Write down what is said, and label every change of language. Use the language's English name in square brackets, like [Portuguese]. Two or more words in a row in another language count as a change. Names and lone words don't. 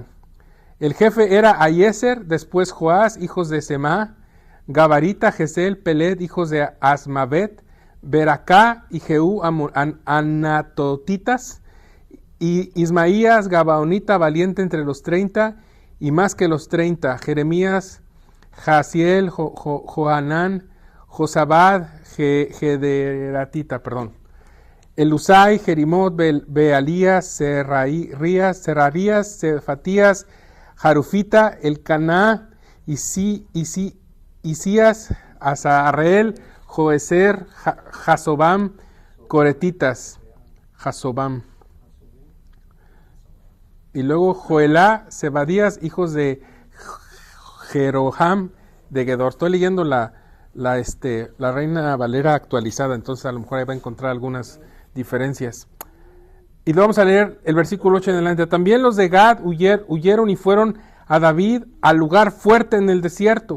[Spanish] El jefe era Aiezer, después Joás, hijos de Semá, Gabarita, Gesel, Pelet, hijos de Asmavet, Beracá y Jehú, Anatotitas, y Ismaías, Gabaonita, valiente entre los 30, y más que los 30, Jeremías, Jaziel, Johanán, Josabad, Gederatita, Elusai, Jerimot, Bealías, Serrarías, Cefatías, Jarufita, Elcaná, Isías, Azareel, Joezer, Jasobam, Coretitas, Jasobam. Y luego Joelá, Zebadías, hijos de Jeroham de Gedor. Estoy leyendo la Reina Valera actualizada, entonces a lo mejor ahí va a encontrar algunas diferencias. Y luego vamos a leer el versículo 8 en adelante. También los de Gad huyeron y fueron a David al lugar fuerte en el desierto.